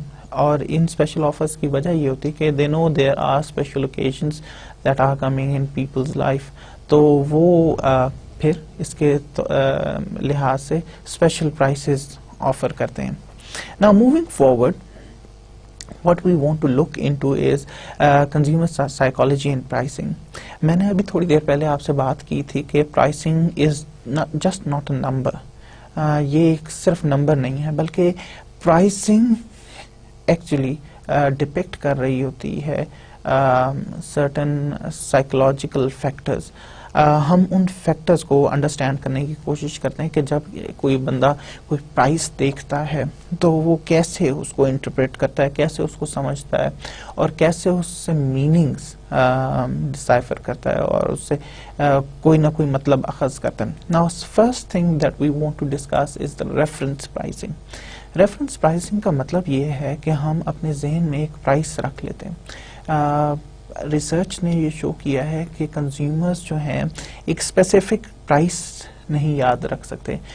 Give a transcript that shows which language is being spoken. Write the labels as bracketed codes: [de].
[ur] اور ان special offers کی وجہ یہ ہوتی ہے کہ [en] they know there are special occasions that are coming in people's life, [ur] تو وہ پھر اس کے لحاظ سے اسپیشل پرائسز آفر کرتے ہیں. [en] Now moving forward, what we want to look into is consumer psychology and pricing. [ur] میں نے ابھی تھوڑی دیر پہلے آپ سے بات کی تھی کہ [en] pricing is just not a number. [ur] یہ ایک صرف نمبر نہیں ہے بلکہ [en] pricing actually depict [ur] کر رہی ہوتی ہے [en] certain psychological factors. [ur] ہم ان فیکٹرز کو انڈرسٹینڈ کرنے کی کوشش کرتے ہیں کہ جب کوئی بندہ کوئی پرائس دیکھتا ہے تو وہ کیسے اس کو انٹرپریٹ کرتا ہے, کیسے اس کو سمجھتا ہے اور کیسے اس سے میننگز ڈسائفر کرتا ہے اور اس سے کوئی نہ کوئی مطلب اخذ کرتا ہے. [en] Now first thing that we want to discuss is the reference pricing. [ur] Reference pricing کا مطلب یہ ہے کہ ہم اپنے ذہن میں ایک پرائس رکھ لیتے ہیں. ریسرچ نے یہ شو کیا ہے کہ کنزیومرز جو ہیں ایک اسپیسیفک پرائس نہیں یاد رکھ سکتے.